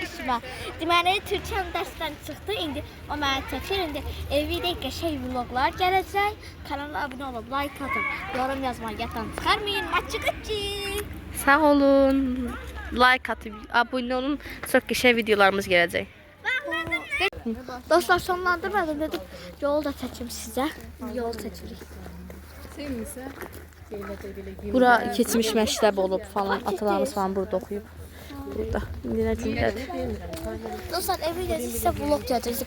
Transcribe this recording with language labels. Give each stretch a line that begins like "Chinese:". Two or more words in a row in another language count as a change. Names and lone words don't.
Azerbaijani: var. Deməli, Türkçəm dərsdən çıxdı. İndi o mənə çəkir. İndi evdə qəşəng vloglar gələcək. Kanala abunə olub, like atın, yorum yazmayı yaddan çıxarmayın. Maçıqıcı. Sağ olun.
Turkish: Like atıp abone olun. Çok güzel videolarımız gelecek.
Azerbaijani: Dostlar, sonlandırmadım dedim. Yol da çəkim sizə. Yol çəkirik. Bura keçmiş məktəb olub falan. Atalarımız falan burada oxuyub. Burada. İndi nə gündədir. Dostlar, evdə sizə vlog gələcək.